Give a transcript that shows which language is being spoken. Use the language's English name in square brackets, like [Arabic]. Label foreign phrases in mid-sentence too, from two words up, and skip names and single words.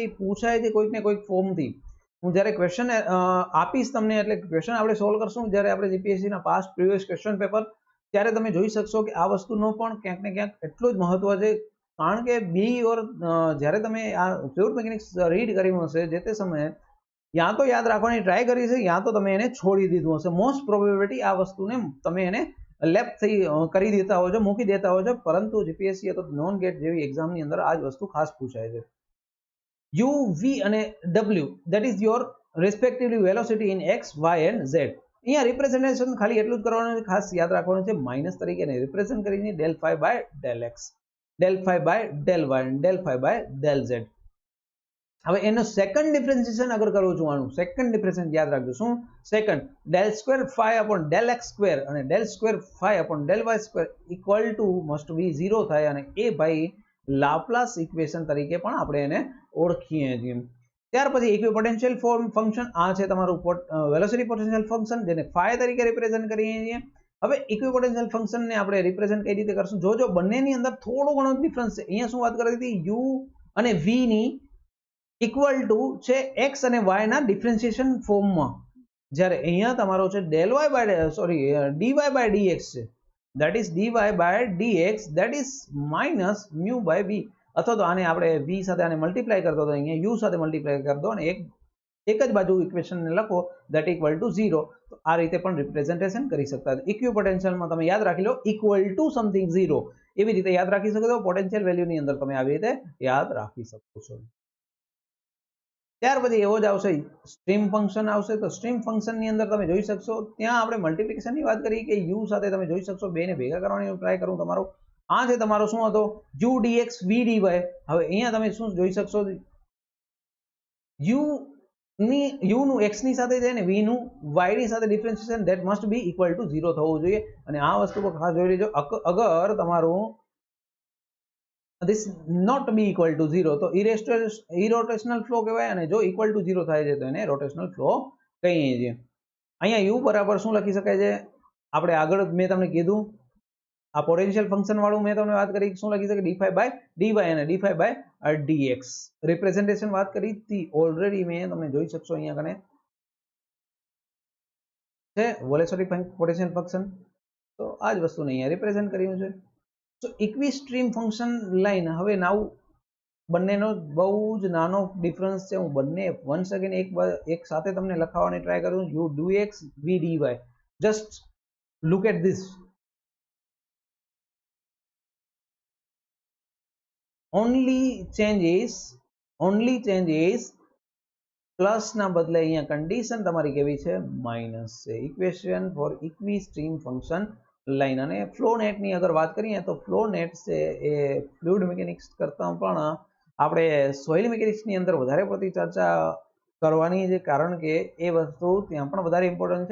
[Gujarati] એ પૂછાય છે કોઈક ને કોઈક ફોર્મથી હું જ્યારે ક્વેશ્ચન આપીશ તમને એટલે ક્વેશ્ચન આપણે સોલ્વ કરશું જ્યારે આપણે જીપીએસસીના [English] past previous question paper [Gujarati] ત્યારે તમે જોઈ શકશો કે આ વસ્તુનો પણ ક્યાંક ને ક્યાંક એટલું જ મહત્વ છે કારણ કે બી ઓર જ્યારે તમે આ [English] fluid mechanics [Gujarati] રીડ કર્યું હશે જે તે સમયે યા તો યાદ રાખવાની ટ્રાય કરી છે યા તો તમે એને છોડી દીધું હશે [English] most probability [Gujarati] આ વસ્તુને તમે એને લેફ્ટ થઈ કરી દેતા હો છો મૂકી દેતા હો છો પરંતુ જીપીએસસી અથવા નોન ગેટ જેવી એક્ઝામની અંદર આ જ વસ્તુ ખાસ પૂછાય છે [English] u v and w that is your respectively velocity in x y and z [Gujarati] અહીંયા રિપ્રેઝન્ટેશન ખાલી એટલું જ કરવાનું છે, ખાસ યાદ રાખવાનું છે માઇનસ તરીકે એને રિપ્રેઝન્ટ કરીને [English] del phi by del x, del phi by del y and del phi by del z. [Gujarati] હવે એનો [English] second differentiation [Gujarati] અગર કરું છું, આનું [English] second differentiation [Gujarati] યાદ રાખજો શું સેકન્ડ [English] del square phi upon del x square અને del square phi upon del y square equal to must be 0 [Gujarati] થાય અને એ ભાઈ [English] Laplace equation [Gujarati] તરીકે પણ આપણે એને ઓળખીએ છીએ. ત્યાર પછી [English] equipotential function [Gujarati] આ છે તમારું [English] velocity potential function [Gujarati] જેને phi તરીકે રિપ્રેઝન્ટ કરીએ છીએ. હવે [English] equipotential functionને [Gujarati] આપણે રિપ્રેઝન્ટ કઈ રીતે કરશું, જો બંનેની અંદર થોડો ઘણો ડિફરન્સ છે. અહીંયા શું વાત કરી હતી, u અને v ની [English] equal to [Gujarati] છે x અને y ના [English] differentiation formમાં, [Gujarati] જ્યારે અહીંયા તમારો છે [English] del y by dy by dx [Gujarati] છે, [English] that is dy by dx that is minus mu by v, [Gujarati] અથવા તો આને આપણે v સાથે આને મલ્ટીપ્લાય કરતો તો અહીંયા u સાથે મલ્ટીપ્લાય કરતો અને એક જ બાજુ ઇક્વેશનને લખો [English] that equal to 0. [Gujarati] તો આ રીતે પણ રિપ્રેઝન્ટેશન કરી શકતા. ઇક્વિપોટેન્શિયલમાં તમે યાદ રાખી લો [English] equal to something 0 [Gujarati] એવી રીતે યાદ રાખી શકો છો. [English] potential valueની [Gujarati] અંદર તમે આવી રીતે યાદ રાખી શકો છો. ત્યાર પછી એવો જ આવશે [English] stream function [Gujarati] આવશે. તો [English] stream functionની [Gujarati] અંદર તમે જોઈ શકશો, ત્યાં આપણે મલ્ટીપ્લિકેશનની વાત કરી કે u સાથે તમે જોઈ શકશો બેને ભેગા કરવાની ટ્રાય કરું. તમારો આ છે તમારો શું હતો u dx v dy. હવે અહીંયા તમે શું જોઈ શકશો, u નું x ની સાથે છે ને v નું y ની સાથે [English] differentiation that must be equal to 0 [Gujarati] થવું જોઈએ. અને આ વસ્તુ પર ખાસ જોઈ લેજો, અગર તમારું [English] this not be equal to 0 [Gujarati] તો [English] irrotational flow [Gujarati] કહેવાય, અને જો [English] equal to 0 [Gujarati] થાય છે તો એને [English] rotational flow [Gujarati] કહીએ છીએ. અહીંયા u બરાબર શું લખી શકાય છે, આપણે આગળ મેં તમને કીધું આ પોટેન્શિયલ ફંક્શન વાળું મેં તમને વાત કરી શું લખી શકે [English] d phi by dy [Gujarati] અને [English] d phi by dx [Gujarati] રિપ્રેઝન્ટેશન વાત કરી હતી ઓલરેડી મેં તમને જોઈ શકશો અહીંયા કને છે [English] velocity potential function. [Gujarati] તો આ જ વસ્તુને અહીંયા રિપ્રેઝન્ટ કર્યું છે. તો [English] equi stream function line, [Gujarati] હવે નાવ બંનેનો બહુ જ નાનો ડિફરન્સ છે. હું બંને [English] once again [Gujarati] એક સાથે તમને લખાવવાની ટ્રાય કરું. [English] u dx v dy, just look at this. only change is [Gujarati] પ્લસ ના બદલે અહીંયા કન્ડિશન તમારી કેવી છે માઇનસ છે. [English] Equation for equi stream function line. [Gujarati] અને [English] flow netની [Gujarati] અગર વાત કરીએ તો [English] flow net [Gujarati] છે એ [English] fluid mechanics [Gujarati] કરતાં પણ આપણે [English] soil mechanicsની [Gujarati] અંદર વધારે પડતી ચર્ચા કરવાની છે, કારણ કે એ વસ્તુ ત્યાં પણ વધારે ઇમ્પોર્ટન્ટ છે.